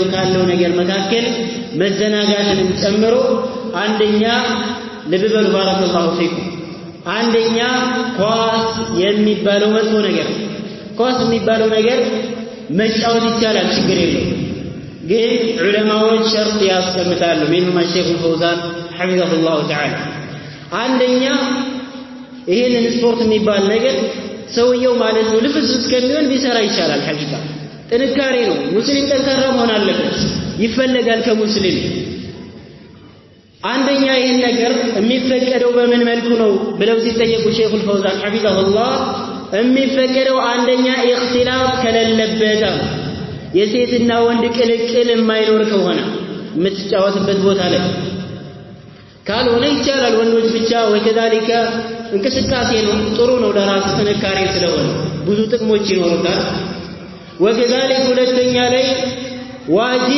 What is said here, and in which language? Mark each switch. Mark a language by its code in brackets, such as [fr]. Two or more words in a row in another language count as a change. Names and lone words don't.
[am] ካለው ነገር መካከል መዘናጋትንም ጨምሮ አንደኛ ልብ በሉ [ar] بارك الله فيكم [am] አንደኛ ኳስ የሚባለው መጥፎ ነገር ኳስ የሚባለው ነገር መጫወት ይቻላል ችግር የለውም ግን ዑለማዎች ሸርጥ ያስቀምጣሉ [ar] منهم الشيخ الفوزان حفظه الله تعالى [am] አንደኛ ይሄንን ስፖርት የሚባል ነገር ሰውየው ማለት ነው ልፍስ እስከሚሆን ቢሰራ ይቻላል ሐቂቃ ጥንካሬ ነው ሙስሊም ጠንካራ መሆን አለበት ይፈልጋል ከሙስሊም አንደኛ ይሄን ነገር የሚፈቀደው በምን መልኩ ነው ብለው ሲጠየቁ ሼኹ [ar] الفوزان حفظه الله [am] የሚፈቀደው አንደኛ ኢኽቲላፍ ከሌለበት የሴትና ወንድ ቅልቅል የማይኖር ከሆነ የምትጫወትበት ቦታ ላይ ካልሆነ ይቻላል ወንዶች ብቻ ወከዛሊከ እንቅስቃሴ ነው ጥሩ ነው ለራስ ጥንካሬ ስለሆነ ብዙ ጥቅሞች ይኖሩታል ወከዛሊከ ሁለተኛ ላይ ዋጂብ